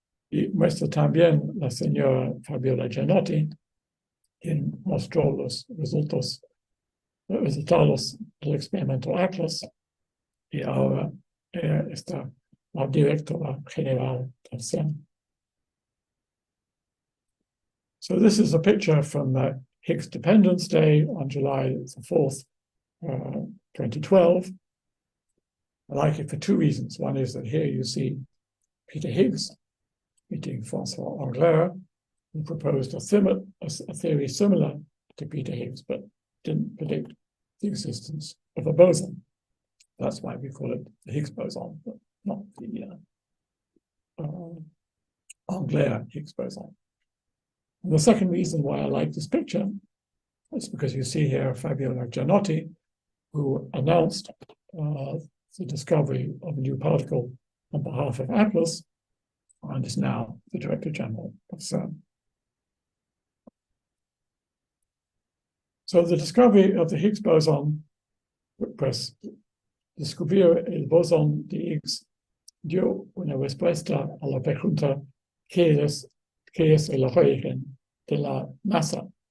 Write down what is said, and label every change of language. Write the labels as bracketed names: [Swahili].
[Spanish] Y muestra también la señora Fabiola Gianotti, quien mostró los resultados del experimento ATLAS, y ahora está la directora general del CERN. [English] So this is a picture from the Higgs Dependence Day on July the 4th, 2012. I like it for 2 reasons. One is that here you see Peter Higgs meeting François Englert, who proposed a theory similar to Peter Higgs, but didn't predict the existence of a boson. That's why we call it the Higgs boson, but not the Englert Higgs boson. And the second reason why I like this picture is because you see here Fabiola Gianotti, who announced the discovery of a new particle on behalf of ATLAS, and is now the Director General of CERN. So the discovery of the Higgs boson, [Spanish] pues descubrir el bosón de Higgs, dio una respuesta a la pregunta ¿qué es el origen de la masa?